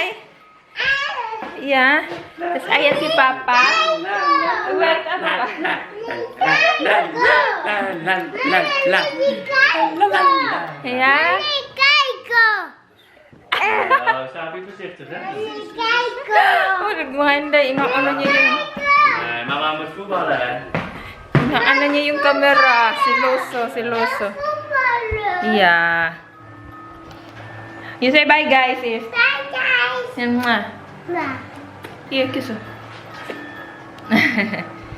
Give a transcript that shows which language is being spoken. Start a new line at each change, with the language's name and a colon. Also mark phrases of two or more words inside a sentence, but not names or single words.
English: Yeah.
Filipino: Tapos ayan si Papa. Wait, ano ba? Ayan.
Dutch: Nou, sta even voorzichtig, hè?
Filipino: Oh, mga Inday, inaano niya yung...
Dutch: Nee, mama moet voetballen, hè?
Filipino: Inaano niya yung camera. Siloso.
English: Yeah. You say bye, guys. Bye, guys. Yan, mwah. Here, kiss her.